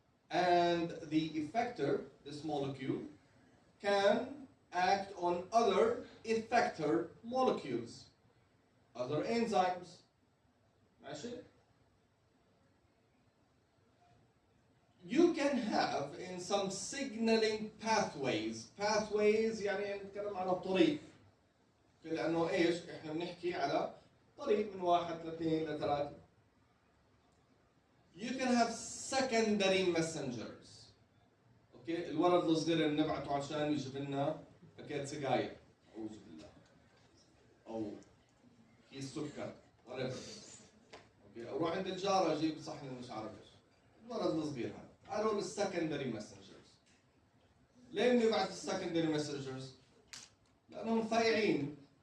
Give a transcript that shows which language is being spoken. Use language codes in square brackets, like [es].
[en] And the effector, this molecule, can act on other effector molecules, other enzymes. [ar] ماشي? [en] You can have in some signaling pathways. [ar] Pathways يعني نتكلم عن الطريق. لأنه إيش؟ إحنا بنحكي على طريق من 1 ل 2 ل 3. [en] You can have secondary messengers. [ar] اوكي، الولد الصغير اللي بنبعته عشان يجيب لنا باكيت سجاير، أعوذ بالله. أو كيس سكر، [en] whatever. [ar] اوكي، أو روح عند الجارة أجيب صحن مش عارف إيش. الولد الصغير هذا. هذول [en] السكندري messengers. [ar] ليه بنبعت السكندري messengers؟ لأنهم فايعين.